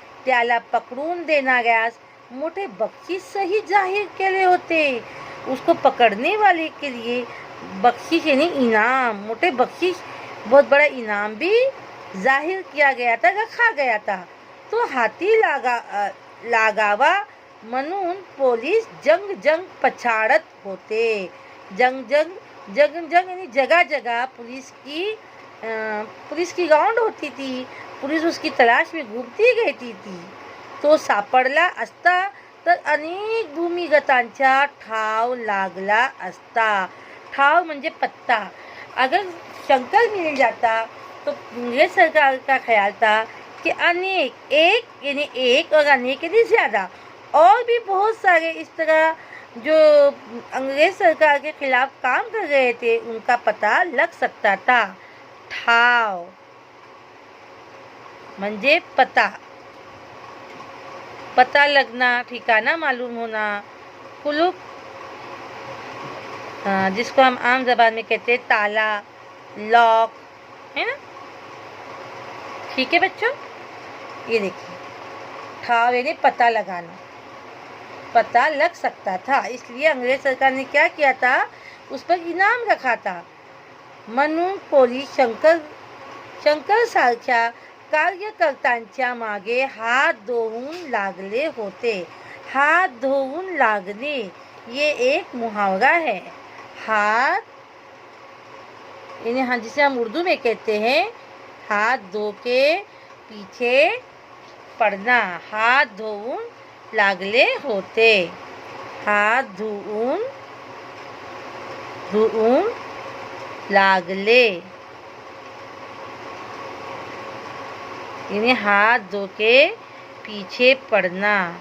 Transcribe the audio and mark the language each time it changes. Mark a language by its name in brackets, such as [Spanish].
[Marathi] त्याला पकडून देणाऱ्यास मोठे बक्षीस सही जाहीर केले होते। [Hindi] उसको पकड़ने वाले के लिए बख्शिश यानी इनाम, मोटे बख्शिश, बहुत बड़ा इनाम भी जाहिर किया गया था, रखा गया था। [Marathi] तो हाथी लागावा म्हणून पोलीस जंग पछाड़त होते। [Hindi] जंग यानी जगह जगह पुलिस की राउंड होती थी, पुलिस उसकी तलाश में घूमती रहती थी। [Marathi] तो सापडला असता तर अनेक भूमिगतांचा ठाव लागला असता। ठाव म्हणजे पत्ता। [Hindi] अगर शंकर मिल जाता तो अंग्रेज सरकार का ख्याल था कि अनेक, एक यानी एक और अनेक यानी ज़्यादा, और भी बहुत सारे इस तरह जो अंग्रेज सरकार के खिलाफ काम कर रहे थे उनका पता लग सकता था। [Marathi] ठाव म्हणजे [Hindi] पता लगना, ठिकाना मालूम होना। कुलूप जिसको हम आम जबान में कहते हैं ताला, लॉक, है ना। ठीक है बच्चों, ये देखिए ठाव यानी पता लगाना, पता लग सकता था, इसलिए अंग्रेज सरकार ने क्या किया था, उस पर इनाम रखा था। [Marathi] म्हणून पोलीस शंकर सारख्या कार्यकर्त्यांच्या मागे हात धोवून लागले होते। [Hindi] हाथ धोवून लागने ये एक मुहावरा है। हाथ यानी हाँ, जिसे हम उर्दू में कहते हैं हाथ धो के पीछे पड़ना। [Marathi] हाथ धोवून लागले होते, हाथ धुवून लागले [Hindi] यानी हाथ धो के पीछे पड़ना।